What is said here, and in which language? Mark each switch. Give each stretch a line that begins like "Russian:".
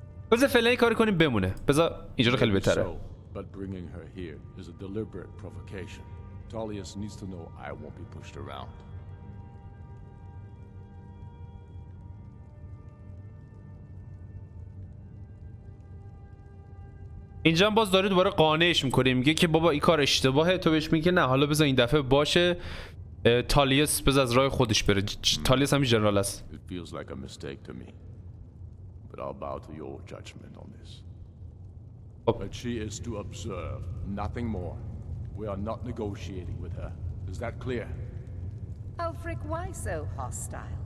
Persian: بذار فعلا این کاری کنیم بمونه. بذار اینجوری خیلی بهتره.
English: So, but bringing her here is a deliberate provocation. Tullius needs to know I won't be pushed around.
Persian: اینجا هم باز داره دوباره قانعش میکنه، میگه که بابا این کار اشتباهه. تو بهش میگه نه حالا بذار این دفعه باشه. تالیوس بذار از راه خودش بره. تالیوس هم جنرال است.
English: It feels like a mistake to me, but I'll bow to your judgment on this. But she is to observe, nothing more. We are not negotiating with her. Is that clear? Ulfric, why so hostile?